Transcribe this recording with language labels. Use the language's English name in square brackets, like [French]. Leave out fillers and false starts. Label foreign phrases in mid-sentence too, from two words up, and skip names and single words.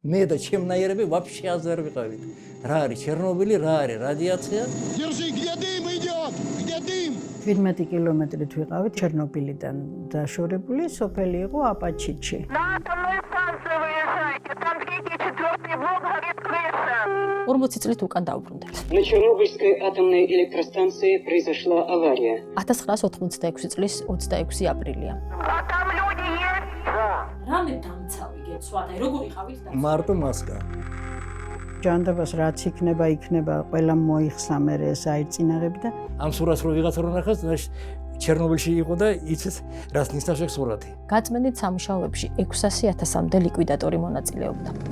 [Georgian] მე და ჩემნაირები вообще აზრ არ ვიყავით. რა არის ჩერნობილი, რა არის რადიაცია? [Russian] Держи, где дым идет? Где дым? [Georgian] 17 კილომეტრით ვიყავით ჩერნობილიდან დაშორებული სოფელი იყო აპაჩიჩი. [Russian] На атомную станцию выезжайте, там третий, четвертый блок горит крыша. [Georgian] 40 წლით უკან დაუბრუნდეთ. [Russian] На Чернобыльской атомной электростанции произошла авария. [Georgian] 1986 წლის 26 აპრილია. [Russian] А там люди есть? [Georgian] რამე დამცავი გეცვათ, აი როგორ იყავით და მარტო მასკა. ჯანდაბას რაც იქნება, ყველა მოიხსნა მე ეს აიწინაღები და ამ სურათს რო ვიღაცა რო ნახავს, ჩერნობილში იყო და იცის რას ნიშნავს ეს სურათი. გაწმენდით სამუშაოებში 600,000-მდე ლიკვიდატორი მონაწილეობდა.